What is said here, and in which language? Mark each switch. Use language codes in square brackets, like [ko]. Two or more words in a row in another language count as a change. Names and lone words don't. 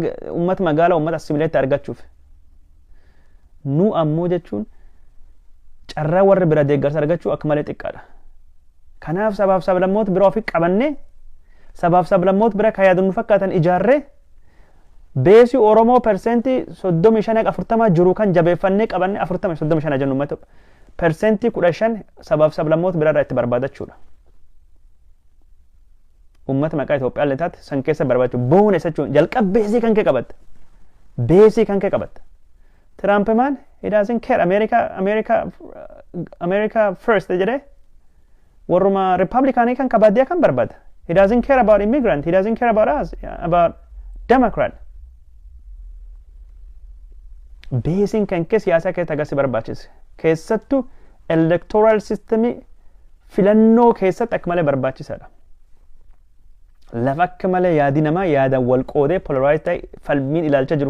[om] uummata magaala uummata assimileetti argachuuf nu ammoo jechuun carraa warri bira deeggarsa argachuu akka malee xiqqaadha kanaaf sabaaf sablammoota bira ofii qabanne sabaaf sablammoota bira ka yaadunnu fakkaatan ijaarree beesii Oromoo persentii 35-40 jiru kan jabeeffannee qabanne 40-35 jennu uummata persentii 15 sabaaf sablammoota bira irraa itti barbaadachuudha uummata maqaa Itoophiyaa illee taate san keessa barbaachuu boona jechuun jalqab beesii kan kee qabatta beesii kan kee qabatta [en] Trump man he doesn't care America first [om] jedhe warruma Republican kan kabaddiya kan barbaada [en] he doesn't care about immigrant he doesn't care about us about Democrat [om] beesiin kan kee siyaasa kee tagasi barbaachise keessattuu [en] electoral system [om] filannoo keessatti akka malee barbaachisaadha lafa akka malee yaadi namaa yaadaan wal qoodee polarized ta'e falmiin ilaalcha jiru